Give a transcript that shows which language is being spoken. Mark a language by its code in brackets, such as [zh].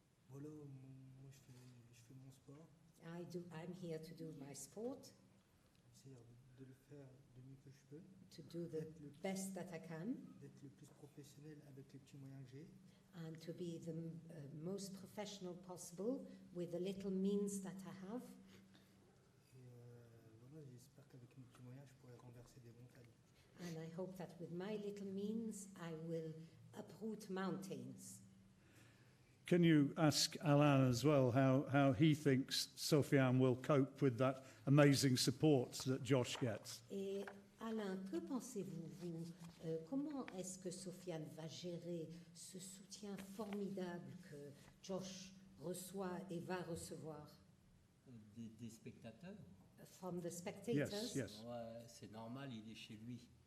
[fr] Voilà, moi je fais mon sport. [en] I'm here to do my sport. [fr] C'est-à-dire de le faire du mieux que je peux. [en] To do the best that I can. [fr] D'être le plus professionnel avec les petits moyens que j'ai. [en] And to be the most professional possible with the little means that I have. [fr] Et voilà, j'espère qu'avec mes petits moyens, je pourrai renverser des montagnes. [en] And I hope that with my little means, I will uproot mountains. Can you ask Alan as well how he thinks Sofiane will cope with that amazing support that Josh gets? [fr] Et Alain, que pensez-vous, vous, comment est-ce que Sofiane va gérer ce soutien formidable que Josh reçoit et va recevoir? Des spectateurs? [en] From the spectators? Yes. [fr] Ouais, c'est normal, il est chez lui.